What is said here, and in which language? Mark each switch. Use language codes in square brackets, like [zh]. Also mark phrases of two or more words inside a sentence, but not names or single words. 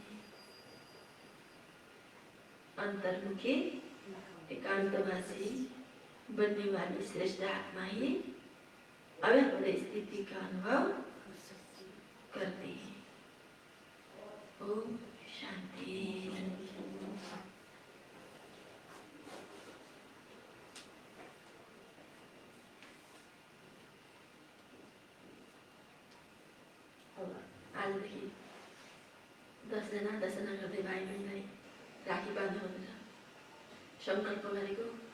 [hi] अंतर्मुखी एकांतवासी बनने वाली श्रेष्ठ आत्मा ही अव्यक्त स्थिति का अनुभव करती है। ओम शांति। [ne] आजदेखि 10 जना गर्दै भाइ बहिनीलाई राखी बाँध्नु भनेर सङ्कल्प गरेको।